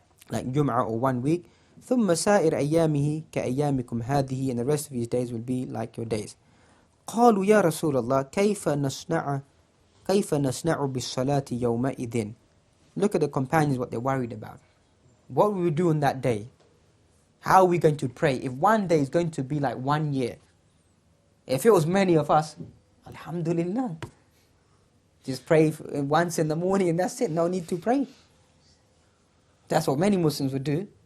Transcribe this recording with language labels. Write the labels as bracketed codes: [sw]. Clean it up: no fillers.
[en] like Jum'ah or 1 week. [ar] ثم سائر أيامه كأيامكم هذه, [en] and the rest of his days will be like your days. [ar] قالوا يا رسول الله كيف نصنع بالصلاة يومئذ. [en] Look at the companions, what they're worried about. What will we do on that day? How are we going to pray? If one day is going to be like 1 year. If it was many of us, Alhamdulillah. Just pray once in the morning and that's it. No need to pray. That's what many Muslims would do.